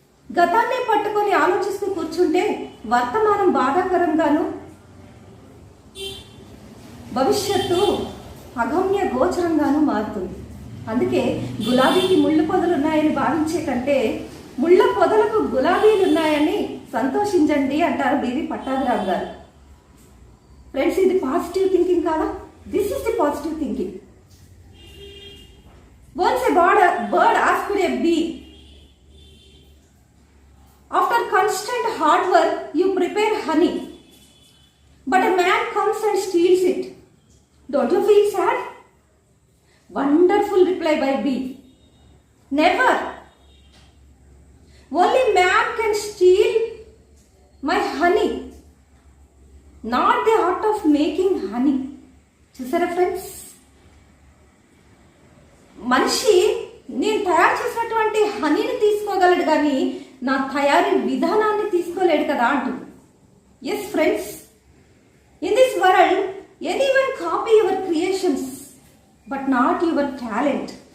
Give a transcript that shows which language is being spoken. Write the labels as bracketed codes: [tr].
[te] గతాన్ని పట్టుకొని ఆలోచిస్తూ కూర్చుంటే వర్తమానం బాధాకరంగాను, భవిష్యత్తు అగమ్య గోచరంగాను మారుతుంది. అందుకే గులాబీకి ముళ్ళు పొదలున్నాయని భావించే కంటే ముళ్ళ పొదలకు గులాబీలున్నాయని సంతోషించండి అంటారు బివి పట్టాభిరామ్ గారు. ఫ్రెండ్స్, ఇది పాజిటివ్ థింకింగ్ కాదా? [en] This is the positive thinking. Once a bird asked a bee, after constant hard work, you prepare honey, but a man comes and steals it. Don't you feel sad? Wonderful reply by bee. Never. Only man can steal my honey, not the art of making honey. [te] చూసారా friends, మనిషి నేను తయారు చేసినటువంటి హనీని తీసుకోగలడు కానీ నా తయారీ విధానాన్ని తీసుకోలేడు కదా అంటుంది. [en] Yes friends, in this world anyone copy your creations but not your talent.